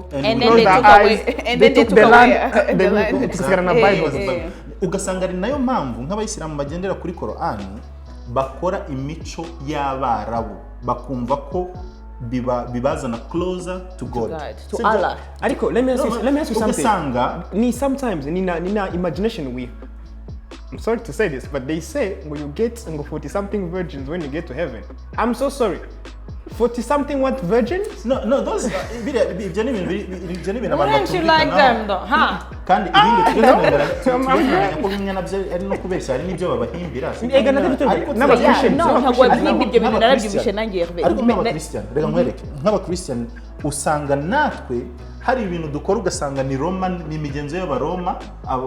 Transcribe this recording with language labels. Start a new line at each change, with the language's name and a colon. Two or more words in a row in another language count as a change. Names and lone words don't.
English: and then they took the land
Kinyarwanda: tusigara Bible. Ugasanga ari nayo mpamvu nk'abayisilamu bagendera kuri Korani bakora imico y'Abarabu bakumva ko bibazana
English: closer to God, to Allah. Ariko let me ask you something. Sometimes nina imagination we I'm sorry to say this but they say when you get 40 something virgins when you get to heaven. I'm so sorry. 40 something what virgins? No those wouldn't you like them though? Huh?
Kinyarwanda: Kandi ibindi tugendera ko bimwe ari no kubeshya ari nibyo babahimbira. Ega n'abakristian ntabwo babihimba ibyo bintu narabyumvishe nangiye ariko n'abakristian reka nkwereke nk'abakristian usanga natwe hari ibintu dukora ugasanga ni Roma ni imigenzo y'Abaroma abo